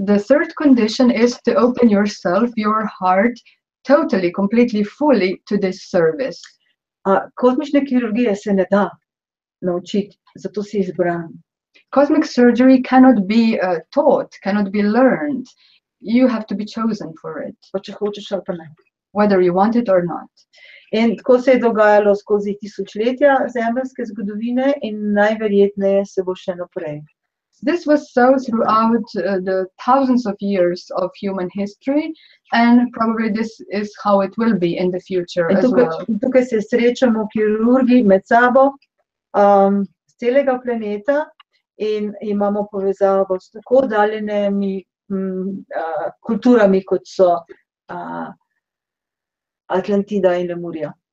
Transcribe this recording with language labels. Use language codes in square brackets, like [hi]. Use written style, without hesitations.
[en] The third condition is to open yourself, your heart, totally, completely, fully to this service. [sl] Kozmične kirurgije se ne da naučiti, zato si izbran. [en] Cosmic surgery cannot be taught, cannot be learned. You have to be chosen for it, [sl] Pa če hočeš ali pa ne. [en] whether you want it or not. [sl] In tako se je dogajalo skozi tisočletja zemeljske zgodovine in najverjetneje se bo še naprej. [en] This was so throughout the thousands of years of human history, and probably this is how it will be in the future as well. [sl] Tukaj se srečamo kirurgi med sabo z celega planeta in imamo povezavo s tako oddaljenimi kulturami, kot so Atlantida in Lemurija.